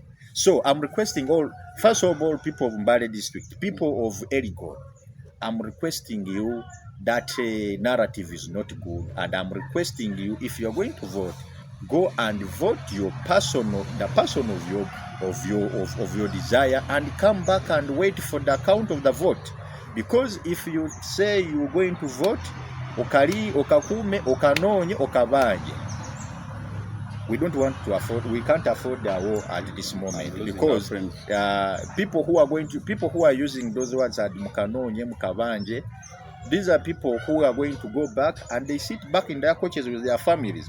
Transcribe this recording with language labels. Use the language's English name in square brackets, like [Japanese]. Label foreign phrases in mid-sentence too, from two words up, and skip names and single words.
[English] So I'm requesting all, first of all, people of Mbale district, people of Elgon, I'm requesting you that narrative is not good, and I'm requesting you, if you're going to vote, go and vote the person of your desire, and come back and wait for the count of the vote. Because if you say you're going to vote, [Masaaba] okali, okakume, okanonye, okabanje, [English] we don't want to afford, we can't afford the war at this moment, because people who are using those words at [Masaaba] mukanonye, mukabanje, [English] these are people who are going to go back and they sit back in their coaches with their families.